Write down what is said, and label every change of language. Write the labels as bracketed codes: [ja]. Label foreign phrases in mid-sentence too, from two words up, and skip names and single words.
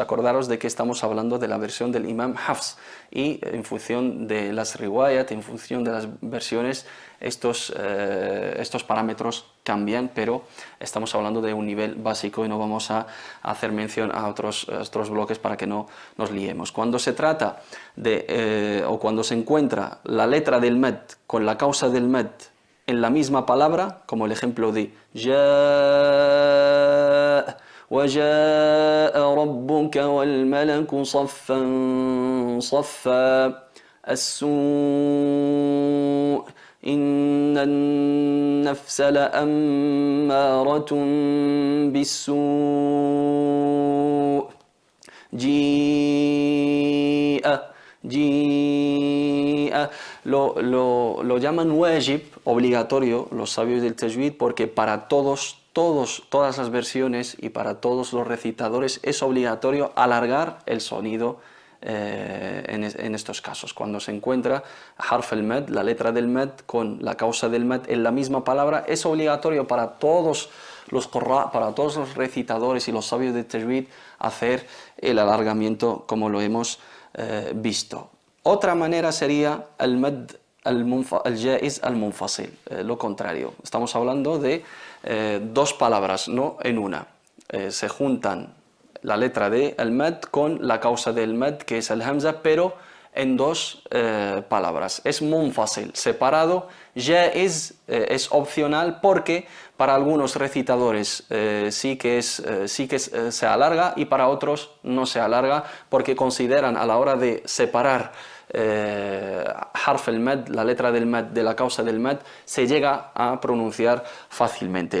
[es] Acordaros de que estamos hablando de la versión del Imam Hafs, y en función de las riwayat, en función de las versiones, estos parámetros cambian, pero estamos hablando de un nivel básico y no vamos a hacer mención a otros bloques para que no nos liemos. Cuando se trata o cuando se encuentra la letra del mad con la causa del mad en la misma palabra, como el ejemplo de [ar] ya وَجَاءَ رَبُّكَ وَالْمَلَكُ صَفًّا صَفًّا السُّوءُ إِنَّ النَّفْسَ لَأَمَّارَةٌ بِالسُّوءِ جِيءَ. [es] Lo llaman wajib, obligatorio, los sabios del tajwid, porque para todas las versiones y para todos los recitadores es obligatorio alargar el sonido en estos casos. Cuando se encuentra [ar] حرف المد, [es] la letra del mad con la causa del mad en la misma palabra, es obligatorio para todos los qurra, para todos los recitadores y los sabios de tajwid, hacer el alargamiento como lo hemos visto. Otra manera sería el [ar] مد الجائز المنفصل, [es] lo contrario. Estamos hablando de dos palabras, no en una. Se juntan la letra de al-mad con la causa del mad, que es al-hamza, pero en dos palabras. Es munfasil, separado. Jaiz es opcional porque para algunos recitadores sí que se alarga, y para otros no se alarga, porque consideran a la hora de separar [ar] حرف المد, [es] la letra del mad, de la causa del mad, se llega a pronunciar fácilmente.